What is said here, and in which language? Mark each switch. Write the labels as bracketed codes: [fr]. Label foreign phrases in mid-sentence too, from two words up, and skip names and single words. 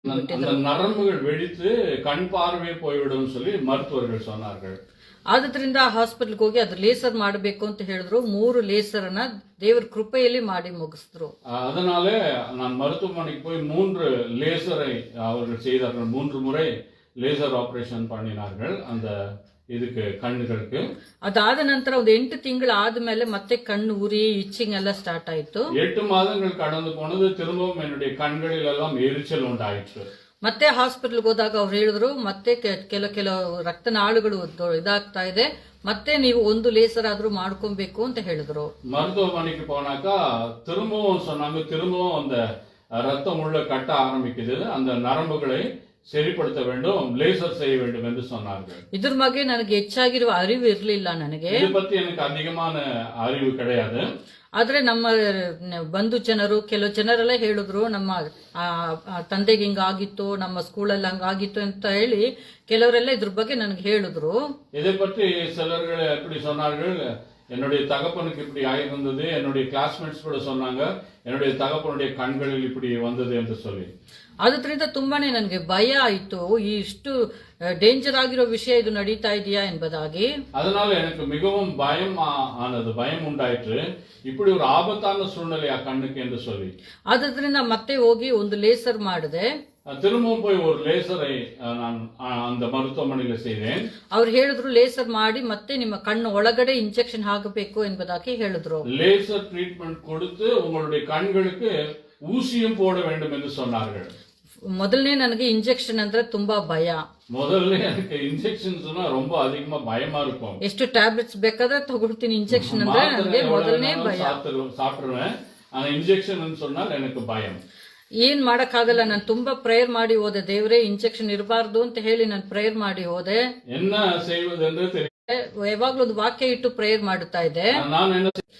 [ta] அந்த நரம்புகள் வெடித்து கண் பார்வை போய்விடும் சொல்லி மருத்துவர்கள் சொன்னார்கள். [kn] ಆದ್ರಿಂದ ಹಾಸ್ಪಿಟಲ್ಗೆ ಹೋಗಿ ಅದು ಲೇಸರ್ ಮಾಡಬೇಕು ಅಂತ ಹೇಳಿದ್ರು. 3 ಲೇಸರ್ನ ದೇವರ ಕೃಪೆಯಲ್ಲಿ ಮಾಡಿ ಮುಗಿಸಿದ್ರು. [ta] அதனாலே நான் மருத்துவமனைக்கு போய் 3 லேசரை அவர்கள் செய்தார்கள். 3 முறை லேசர் ஆபரேஷன் பண்ணினார்கள் அந்த [kn] ಇದಕ್ಕೆ ಕಣ್ಣುಗಳಿಗೆ. ಅದಾದ ನಂತರ ಒಂದು 8 ತಿಂಗಳು ಆದ್ಮೇಲೆ ಮತ್ತೆ ಕಣ್ಣು ಉರಿ ಇಚ್ಚಿಂಗ್ ಎಲ್ಲ ಸ್ಟಾರ್ಟ್ ಆಯ್ತು. [ta] 8 மாதங்கள் கடந்து போனது. திரும்பவும் என்னுடைய கண்களில் எல்லாம் எரிச்சல் உண்டாயிற்று. [kn] ಮತ್ತೆ ಹಾಸ್ಪಿಟಲ್ಗೆ ಹೋದಾಗ ಅವ್ರು ಹೇಳಿದ್ರು ಮತ್ತೆ ಕೆಲವು ರಕ್ತನಾಳಗಳು ಇದಾಗ್ತಾ ಇದೆ, ಮತ್ತೆ ನೀವು ಒಂದು ಲೇಸರ್ ಆದ್ರೂ ಮಾಡ್ಕೊಬೇಕು ಅಂತ ಹೇಳಿದ್ರು. [ta] மருத்துவமனைக்கு போனாக்கா திரும்பவும் சொன்னாங்க, திரும்பவும் அந்த ரத்தம் உள்ள கட்ட ஆரம்பிக்குது, அந்த நரம்புகளை சரிப்படுத்த வேண்டும், லேசர் செய்ய வேண்டும் என்று சொன்னார்கள். [kn] ಇದ್ರ ಬಗ್ಗೆ ನನಗೆ ಹೆಚ್ಚಾಗಿರುವ ಅರಿವು ಇರಲಿಲ್ಲ. ನನಗೆ [ta] இதை பத்தி எனக்கு அதிகமான அறிவு கிடையாது. [kn] ಆದ್ರೆ ನಮ್ಮ ಬಂಧು ಜನರು ಕೆಲವು ಜನರೆಲ್ಲ ಹೇಳಿದ್ರು, ನಮ್ಮ ತಂದೆಗೆ ಹಿಂಗಾಗಿತ್ತು, ನಮ್ಮ ಸ್ಕೂಲಲ್ಲಿ ಹಂಗಾಗಿತ್ತು ಅಂತ ಹೇಳಿ ಕೆಲವರೆಲ್ಲ ಇದ್ರ ಬಗ್ಗೆ ನನಗೆ ಹೇಳಿದ್ರು. [ta] இதை பற்றி சிலர்கள் எப்படி சொன்னார்கள், என்னுடைய தகப்பனுக்கு இப்படி ஆயிருந்தது, என்னுடைய கிளாஸ்மேட்ஸ் கூட சொன்னாங்க, என்னுடைய தகப்பனுடைய கண்களில் இப்படி வந்தது என்று சொல்லி. [kn] ಅದರಿಂದ ತುಂಬಾನೇ ನನಗೆ ಭಯ ಆಯಿತು, ಇಷ್ಟು ಡೇಂಜರ್ ಆಗಿರೋ ವಿಷಯ ಇದು ನಡೀತಾ ಇದೆಯಾ ಎಂಬುದಾಗಿ. [ta] அதனால எனக்கு மிகவும் பயம் ஆனது, பயம் உண்டாயிற்று, இப்படி ஒரு ஆபத்தான சூழ்நிலை ಆ கண்ணுக்கு என்று சொல்லி. [kn] ಅದರಿಂದ ಮತ್ತೆ ಹೋಗಿ ಒಂದು ಲೇಸರ್ ಮಾಡಿದೆ. [ta] திரும்பவும் போய் ஒரு லேசரை நான் அந்த மருத்துவமனையில செய்தேன். [kn] ಅವ್ರು ಹೇಳಿದ್ರು ಲೇಸರ್ ಮಾಡಿ ಮತ್ತೆ ನಿಮ್ಮ ಕಣ್ಣು ಒಳಗಡೆ ಇಂಜೆಕ್ಷನ್ ಹಾಕಬೇಕು ಎಂಬುದಾಗಿ ಹೇಳಿದ್ರು. [en] laser treatment [ta] கொடுத்து உங்களுடைய கண்களுக்கு ஊசியும் போட வேண்டும் என்று சொன்னார்கள். [kn] ಮೊದಲನೇ ನನಗೆ ಇಂಜೆಕ್ಷನ್ ಅಂದ್ರೆ ತುಂಬಾ ಭಯ. [ta] முதல்ல எனக்கு இன்ஜெக்ஷன்ஸ் ரொம்ப அதிகமா பயமா இருக்கும். [kn] ಎಷ್ಟು ಟ್ಯಾಬ್ಲೆಟ್ಸ್ ಬೇಕಾದ್ರೆ ತಗೊಳ್ತೀನಿ, ಇಂಜೆಕ್ಷನ್ ಅಂದ್ರೆ ನನಗೆ ಮೊದಲನೇ ಭಯ. [ta] சாப்பிடுவேன், ஆனா இன்ஜெக்ஷன் சொன்னால் எனக்கு பயம். [kn] ಏನ್ ಮಾಡಕ್ಕಾಗಲ್ಲ. ನಾನು ತುಂಬಾ ಪ್ರೇಯರ್ ಮಾಡಿ ಹೋದೆ, ದೇವರೇ ಇಂಜೆಕ್ಷನ್ ಇರಬಾರ್ದು ಅಂತ ಹೇಳಿ ನಾನು ಪ್ರೇಯರ್ ಮಾಡಿ ಹೋದೆ. [ta] என்ன செய்வது என்று [kn] ಯಾವಾಗ್ಲೂ ಒಂದು ವಾಕ್ಯ ಇಟ್ಟು ಪ್ರೇಯರ್ ಮಾಡುತ್ತಾ ಇದ್ದೆ. ನಾನು